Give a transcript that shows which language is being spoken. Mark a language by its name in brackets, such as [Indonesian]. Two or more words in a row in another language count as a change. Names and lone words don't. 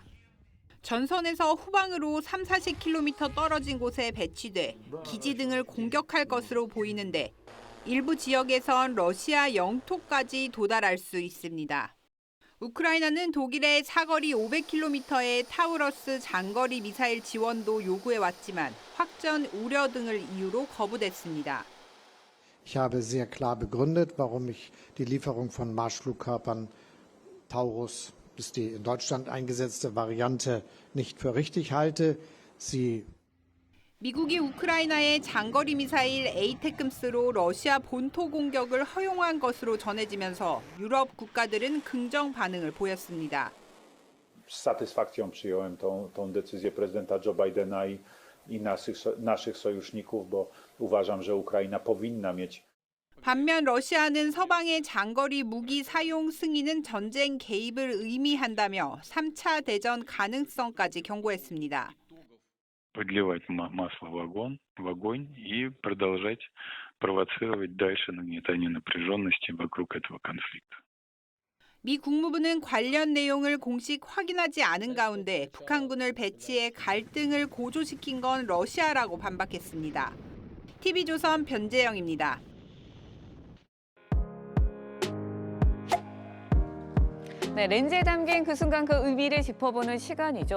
[Korean] 전선에서 후방으로 30-40km 떨어진 곳에 배치돼 기지 등을 공격할 것으로 보이는데 일부 지역에선 러시아 영토까지 도달할 수 있습니다. 우크라이나는 독일의 사거리 500km의 타우러스 장거리 미사일 지원도 요구해왔지만 확전 우려 등을 이유로 거부됐습니다. [German] Ich habe sehr klar begründet, warum ich die Lieferung von Marschflugkörpern Taurus, ist die in Deutschland eingesetzte Variante, nicht für richtig halte. [Korean] 미국이 우크라이나의 장거리 미사일 에이테크스로 러시아 본토 공격을 허용한 것으로 전해지면서 유럽 국가들은 긍정 반응을 보였습니다. [Polish] Z satysfakcją przyjąłem tą decyzję prezydenta Joe Bidena i i naszych sojuszników, bo uważam, że Ukraina powinna mieć. [Korean] 반면 러시아는 서방의 장거리 무기 사용 승인은 전쟁 개입을 의미한다며 3차 대전 가능성까지 경고했습니다. [Russian] Подливать масло в огонь и продолжать провоцировать дальше нагнетание напряженности вокруг этого конфликта. [Korean] 미 국무부는 관련 내용을 공식 확인하지 않은 가운데 북한군을 배치해 갈등을 고조시킨 건 러시아라고 반박했습니다. TV조선 변재영입니다. 네, 렌즈에 담긴 그 순간 그 의미를 짚어보는 시간이죠.